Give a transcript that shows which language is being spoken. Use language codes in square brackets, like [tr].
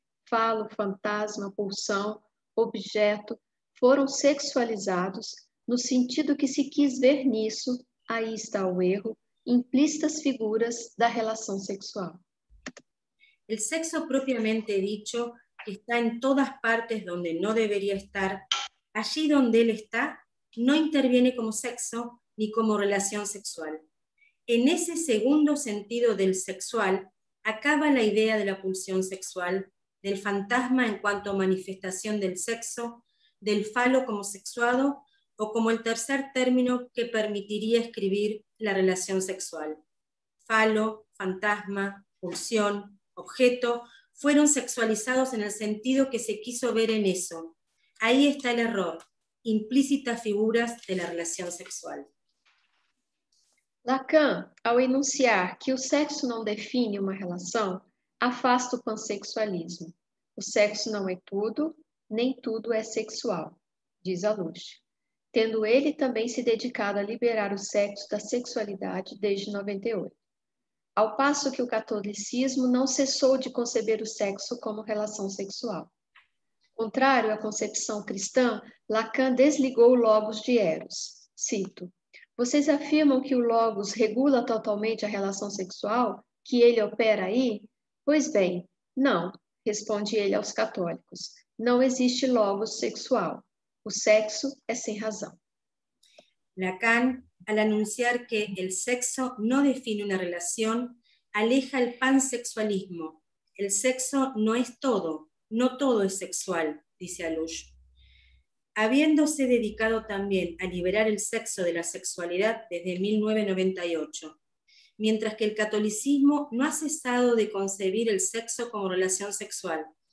[pt] Falo, fantasma, pulsão, objeto, foram sexualizados no sentido que se quis ver nisso, aí está o erro, implícitas figuras da relação sexual. [es] El sexo propiamente dicho está en todas partes donde no debería estar. Allí donde él está, no interviene como sexo ni como relación sexual. En ese segundo sentido del sexual, acaba la idea de la pulsión sexual, del fantasma en cuanto a manifestación del sexo, del falo como sexuado, o como el tercer término que permitiría escribir la relación sexual. Falo, fantasma, pulsión, objeto, fueron sexualizados en el sentido que se quiso ver en eso. Ahí está el error, implícitas figuras de la relación sexual. [pt] Lacan, ao enunciar que o sexo não define uma relação, afasta o pansexualismo. O sexo não é tudo, nem tudo é sexual, diz Alush, tendo ele também se dedicado a liberar o sexo da sexualidade desde 98. Ao passo que o catolicismo não cessou de conceber o sexo como relação sexual. Contrário à concepção cristã, Lacan desligou o logos de Eros. Cito: vocês afirmam que o logos regula totalmente a relação sexual? Que ele opera aí? Pois bem, não, responde ele aos católicos. Não existe logos sexual. O sexo é sem razão. [es] Lacan, al anunciar que el sexo no define una relación, aleja el pansexualismo. El sexo no es todo, no todo es sexual, dice Alush. Habiéndose dedicado también a liberar el sexo de la sexualidad desde 1998, mientras que el catolicismo no ha cesado de concebir el sexo como relación sexual.